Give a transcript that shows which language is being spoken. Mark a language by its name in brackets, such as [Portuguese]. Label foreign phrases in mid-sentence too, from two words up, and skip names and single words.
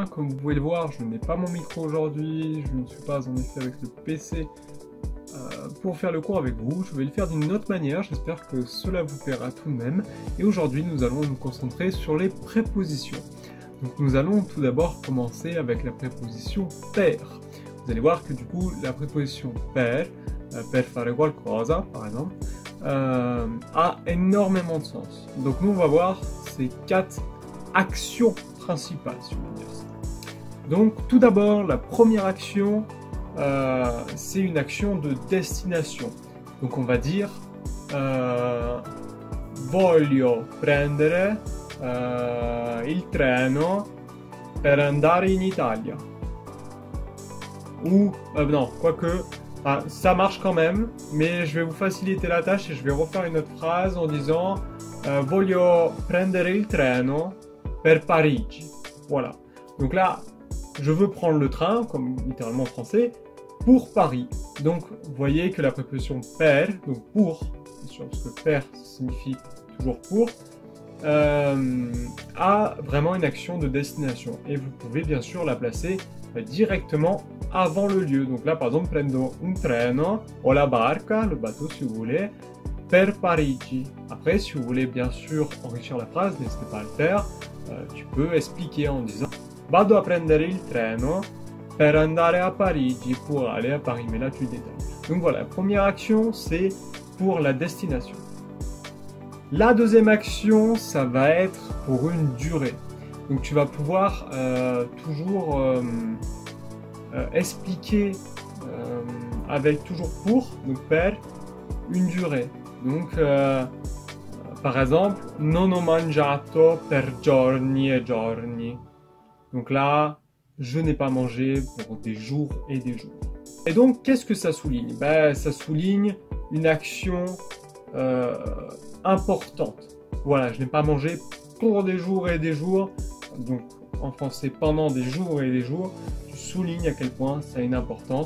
[French] Comme vous pouvez le voir, je n'ai pas mon micro aujourd'hui, je ne suis pas en effet avec le PC pour faire le cours avec vous. Je vais le faire d'une autre manière, j'espère que cela vous plaira tout de même. Et aujourd'hui nous allons nous concentrer sur les prépositions. Donc nous allons tout d'abord commencer avec la préposition per. Vous allez voir que du coup la préposition [Italian] per fare qualcosa [French] par exemple, a énormément de sens. Donc nous on va voir ces 4 actions principales, si on peut dire ça. Donc tout d'abord, la première action, c'est une action de destination. Donc on va dire [Italian] voglio prendere il treno per andare in Italia. [French] Ou, non, quoique, ça marche quand même, mais je vais vous faciliter la tâche et je vais refaire une autre phrase en disant [Italian] voglio prendere il treno per Parigi. [French] Voilà. Donc là, je veux prendre le train, comme littéralement en français, pour Paris. Donc, vous voyez que la préposition per, donc pour, bien sûr, parce que per signifie toujours pour, a vraiment une action de destination. Et vous pouvez bien sûr la placer directement avant le lieu. Donc là, par exemple, [Italian] prendo un treno o la barca, [French] le bateau si vous voulez, [Italian] per Parigi. [French] Après, si vous voulez bien sûr enrichir la phrase, n'hésitez pas à le faire. Tu peux expliquer en disant [Italian] vado a prendere il treno per andare a Parigi, [French] pour aller à Paris. Mais là, tu détailles. Donc voilà, la première action, c'est pour la destination. La deuxième action, ça va être pour une durée. Donc tu vas pouvoir toujours expliquer avec toujours pour, donc per, une durée. Donc par exemple, [Italian] non ho mangiato per giorni e giorni. [French] Donc là, je n'ai pas mangé pour des jours et des jours. Et donc, qu'est-ce que ça souligne? Ben, ça souligne une action importante. Voilà, je n'ai pas mangé pour des jours et des jours. Donc, en français, pendant des jours et des jours, tu soulignes à quel point ça a une importance.